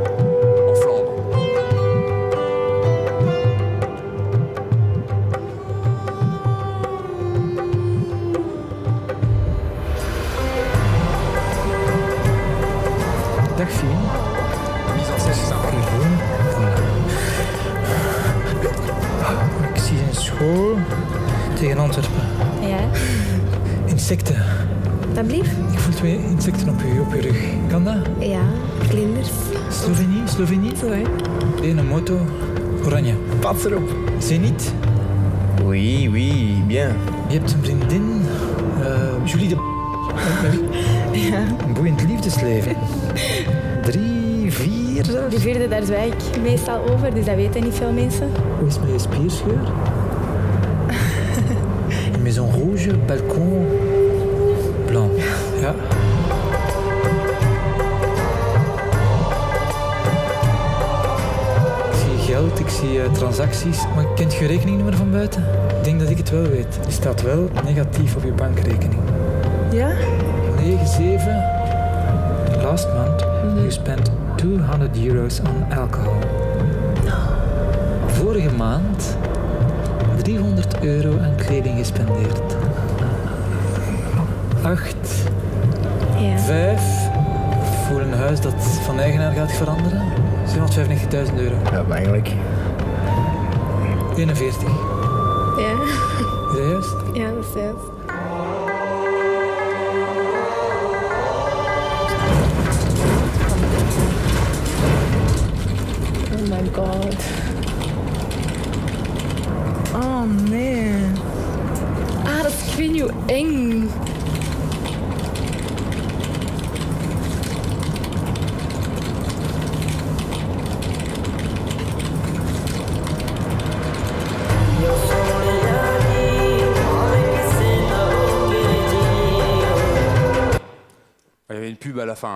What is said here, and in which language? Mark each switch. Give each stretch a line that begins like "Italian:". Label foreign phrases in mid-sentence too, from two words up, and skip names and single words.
French: En Flandre.
Dutch: Dag Fien.
French: Mise en scène, c'est sympa.
Dutch: Ik zie een school tegen Antwerpen. Ja. Insecten. Alsjeblieft. Ik voel 2 insecten op uw rug. Kan dat? Ja, vlinders. Slovenie? Zo, hè. Een moto. Oranje. Pas erop. Zenit.
French: Oui, oui, bien.
Dutch: Je hebt een vriendin. Julie de... Ja. Een boeiend liefdesleven. 3, 4 zelfs. De vierde, daar zwijg ik meestal over, dus dat weten niet veel mensen. Hoe is het met je spierscheur?
French: Een maison rouge,
Dutch: balkon, blanc. Ja. Ik zie geld, ik zie transacties, maar kent je rekeningnummer van buiten? Ik denk dat ik het wel weet. Die staat wel negatief op je bankrekening. Ja? 9-7.
English: Last month, you spent €200 on alcohol.
Dutch: Vorige maand €300 aan kleding gespendeerd. 8, Ja. 5 voor een huis dat van eigenaar gaat veranderen. €795.000. Ja, maar eigenlijk. 41. Ja. Is dat juist? Ja, dat is juist.
English: Oh my god.
Dutch: Oh nee. Ah, dat is, ik weet niet hoe eng.
French: Il y avait une pub à la fin.